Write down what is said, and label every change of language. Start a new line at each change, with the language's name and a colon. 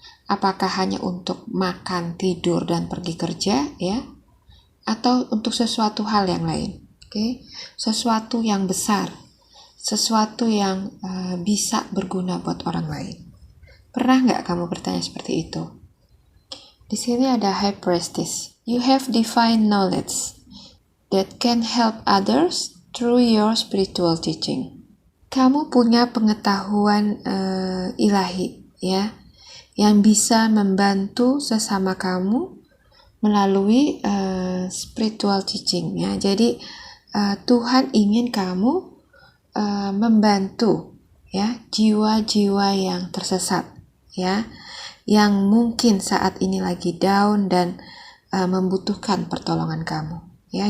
Indonesian: Apakah hanya untuk makan, tidur, dan pergi kerja, ya? Atau untuk sesuatu hal yang lain? Oke, sesuatu yang besar, sesuatu yang bisa berguna buat orang lain. Pernah nggak kamu bertanya seperti itu? Di sini ada high prestige.
English: You have divine knowledge that can help others through your spiritual teaching.
Indonesian: Kamu punya pengetahuan ilahi, ya, yang bisa membantu sesama kamu melalui spiritual teaching, ya. Jadi Tuhan ingin kamu membantu, ya, jiwa-jiwa yang tersesat, ya, yang mungkin saat ini lagi down dan membutuhkan pertolongan kamu, ya.